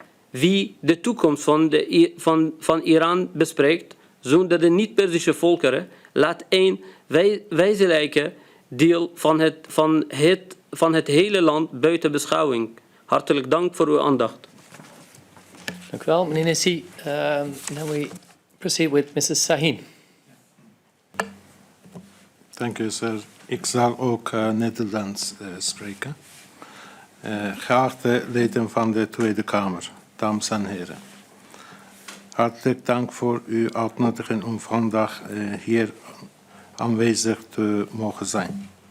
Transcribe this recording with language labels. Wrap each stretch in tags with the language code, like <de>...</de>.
<nl>Wie de toekomst van Iran bespreekt zonder de niet-Perzische volkeren laat een wezenlijke deel van het hele land buiten beschouwing. Hartelijk dank voor uw aandacht. Dank u wel, meneer Nissi.</nl> <en>Then we proceed with Mrs. Sahin.</en> <nl>Dank u, sir. Ik zal ook Nederlands spreken. Geachte leden van de Tweede Kamer, dames en heren. Hartelijk dank voor uw uitnodiging om vandaag hier aanwezig te mogen zijn.</nl>